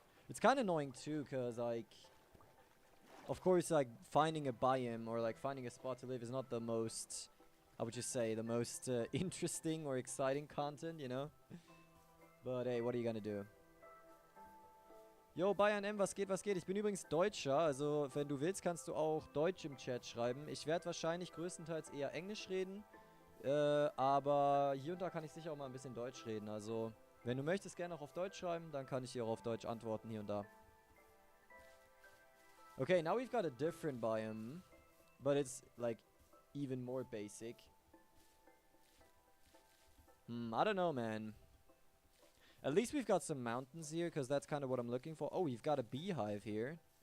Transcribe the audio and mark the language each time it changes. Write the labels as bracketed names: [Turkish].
[English] It's kind of annoying too, cause like, of course, like finding a biome or like finding a spot to live is not the most, I would just say, the most interesting or exciting content, you know? But hey, what are you gonna do? [German] Yo, Bayern M, was geht, was geht? Ich bin übrigens Deutscher, also wenn du willst, kannst du auch Deutsch im Chat schreiben. Ich werde wahrscheinlich größtenteils eher Englisch reden, aber hier und da kann ich sicher auch mal ein bisschen Deutsch reden, also wenn du möchtest, gerne auch auf Deutsch schreiben, dann kann ich dir auch auf Deutsch antworten hier und da. [English] Okay, now we've got a different biome, but it's like even more basic. I don't know, man. At least we've got some mountains here, because that's kind of what I'm looking for. Oh, we've got a beehive here.